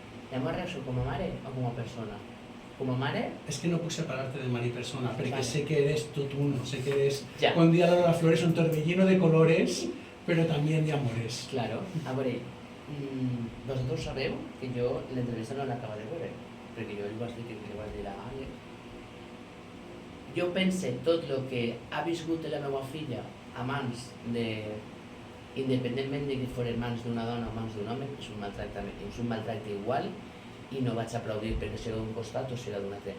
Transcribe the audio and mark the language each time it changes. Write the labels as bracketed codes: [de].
[ca] La meva reacció com a mare o com a persona? Com a mare... És que no puc separar-te de mare i persona, perquè sé que eres tot uno, sé que eres... Ja. [es] Con día de las flores un torbellino de colores, pero también de amores. Claro. [ca] A veure, vosaltres sabeu que jo l'entrevista no l'acaba de veure, perquè jo li vaig dir que li vaig dir a Àlex. Jo pense tot el que ha viscut la meva filla a mans de... independentment de que fos mans d'una dona o mans d'un home, és un maltracte igual i no vaig aplaudir perquè si era d'un costat o si era d'un altre.